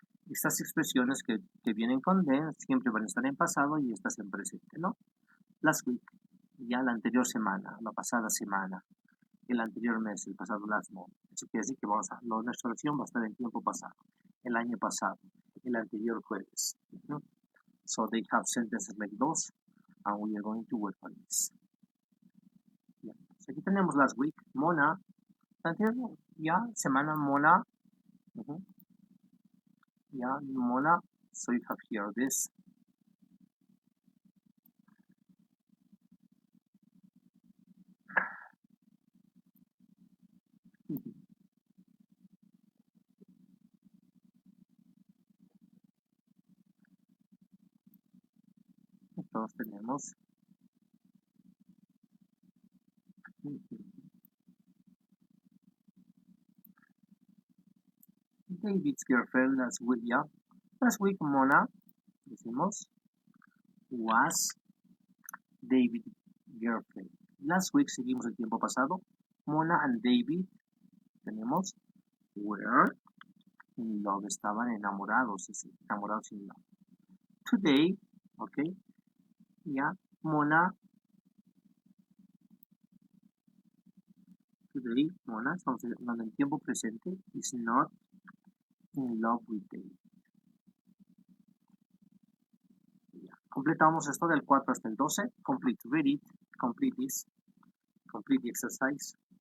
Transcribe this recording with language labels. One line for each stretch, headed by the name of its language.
Spanish: Estas expresiones que vienen con then siempre van a estar en pasado y estas en presente, ¿no? Last week, ya la anterior semana, la pasada semana, el anterior mes, el pasado
English: last month.
Spanish: Eso quiere decir que nuestra oración va a estar en tiempo pasado, el año pasado, el anterior jueves, ¿no?
English: So they have sentences like those, and we are going to work on this.
Spanish: Yeah. So aquí tenemos last week, Mona, ya, semana Mona, ya, Mona,
English: so you have here this.
Spanish: Entonces tenemos David's girlfriend last week, ya.
English: Last week, Mona, decimos, was David's girlfriend.
Spanish: Last week seguimos el tiempo pasado.
English: Mona and David, tenemos, were in love,
Spanish: estaban enamorados, enamorados
English: in love. Today, ok, ya, Mona, today, Mona,
Spanish: estamos hablando en tiempo presente,
English: is not in love with David.
Spanish: Ya. Completamos esto del 4 hasta el 12.
English: Complete, read it, complete this, complete the exercise.